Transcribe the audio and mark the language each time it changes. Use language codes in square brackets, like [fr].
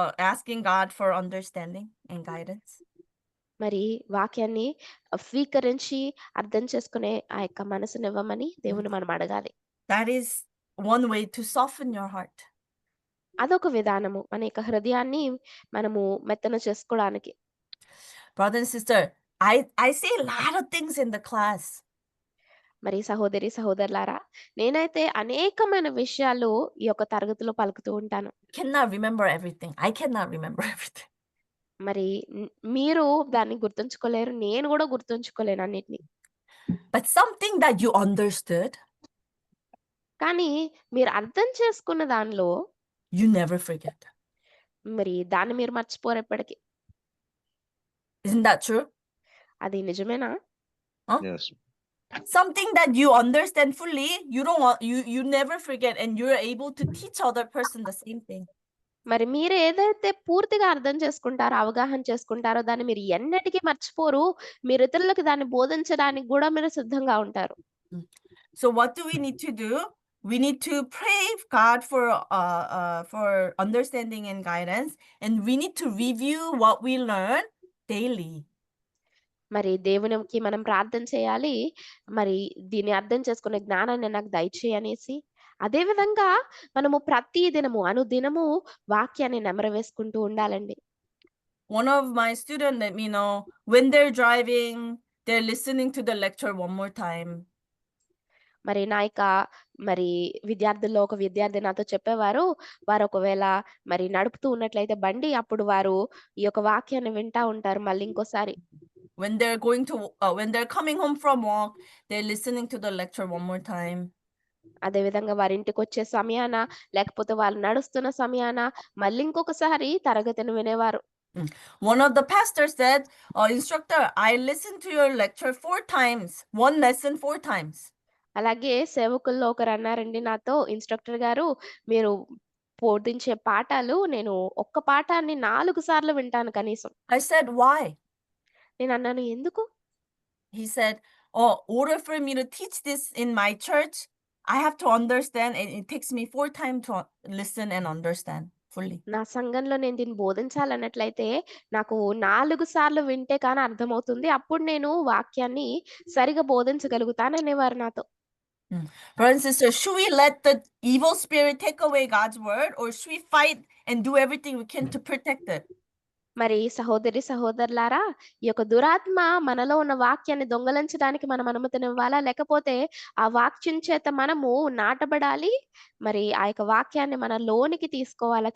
[en] Asking God for understanding and guidance. [te] మరి వాక్యాన్ని స్వీకరించి అర్థం చేసుకునే ఆ యొక్క మనసునివ్వమని దేవుని మనం అడగాలి. [en] That is one way to soften your heart. [te] అదొక విధానము మన యొక్క హృదయాన్ని మనము మెత్తన చేసుకోవడానికి. [en] Brother and sister, I say a lot of things in the class. [te] మరి సహోదరి సహోదరులారా, నేనైతే అనేకమైన విషయాలు ఈ యొక్క తరగతిలో పలుకుతూ ఉంటాను. [en] Cannot remember everything. I cannot remember everything. [te] మరి మీరు దాన్ని గుర్తుంచుకోలేరు, నేను కూడా గుర్తుంచుకోలేను అన్నిటిని. [en] But something that you understood, [te] కానీ మీరు అర్థం చేసుకున్న దానిలో [en] you never forget. [te] మరి దాన్ని మీరు మర్చిపోరు ఎప్పటికీ. [en] Isn't that true? [te] అది నిజమేనా? [en] Yes. Something that you understand fully, you never forget, and you're able to teach other person the same thing. [te] మరి మీరు ఏదైతే పూర్తిగా అర్థం చేసుకుంటారో, అవగాహన చేసుకుంటారో దాన్ని మీరు ఎన్నటికీ మర్చిపోరు. మీరు ఇతరులకు దాన్ని బోధించడానికి కూడా మీరు సిద్ధంగా ఉంటారు. [en] So what do we need to do? We need to pray God for understanding and guidance, and we need to review what we learn daily. [te] మరి దేవునికి మనం ప్రార్థన చేయాలి. మరి దీన్ని అర్థం చేసుకునే జ్ఞానాన్ని నాకు దయచేయి అనేసి. అదే విధంగా మనము ప్రతి దినము అనుదినము వాక్యాన్ని నెమరవేసుకుంటూ ఉండాలండి. [en] One of my students let me know when they're driving, they're listening to the lecture one more time. [te] మరి నా యొక్క విద్యార్థుల్లో ఒక విద్యార్థి నాతో చెప్పేవారు, వారు ఒకవేళ మరి నడుపుతూ ఉన్నట్లయితే బండి, అప్పుడు వారు ఈ యొక్క వాక్యాన్ని వింటా ఉంటారు మళ్ళీ ఇంకోసారి. [en] When they're coming home from work, they're listening to the lecture one more time. [te] అదే విధంగా వారి ఇంటికి వచ్చే సమయాన, లేకపోతే వాళ్ళు నడుస్తున్న సమయాన మళ్ళీ ఇంకొకసారి తరగతిని వినేవారు. [en] One of the pastors said, instructor, I listened to your lecture 4 times, one lesson 4 times. [te] అలాగే సేవకుల్లో ఒకరు అన్నారండి నాతో, ఇన్స్ట్రక్టర్ గారు, మీరు బోధించే పాఠాలు నేను ఒక్క పాఠాన్ని 4 సార్లు వింటాను కనీసం. [en] I said, why? [te] నేను అన్నాను, ఎందుకు? [en] He said, order for me to teach this in my church, I have to understand, and it takes me 4 times to listen and understand fully. [te] నా సంఘంలో నేను దీన్ని బోధించాలన్నట్లయితే నాకు 4 సార్లు వింటే కానీ అర్థమవుతుంది. అప్పుడు నేను వాక్యాన్ని సరిగా బోధించగలుగుతాననేవారు నాతో. [en] Brothers and sisters, should we let the evil spirit take away God's word, or should we fight and do everything we can to protect it? [te] మరి సహోదరి సహోదరులారా, ఈ యొక్క దురాత్మ మనలో ఉన్న వాక్యాన్ని దొంగలించడానికి మనం అనుమతినివ్వాలా? లేకపోతే ఆ వాక్యం చేత మనము నాటబడాలి, మరి ఆ యొక్క వాక్యాన్ని మన లోనికి తీసుకోవాలా?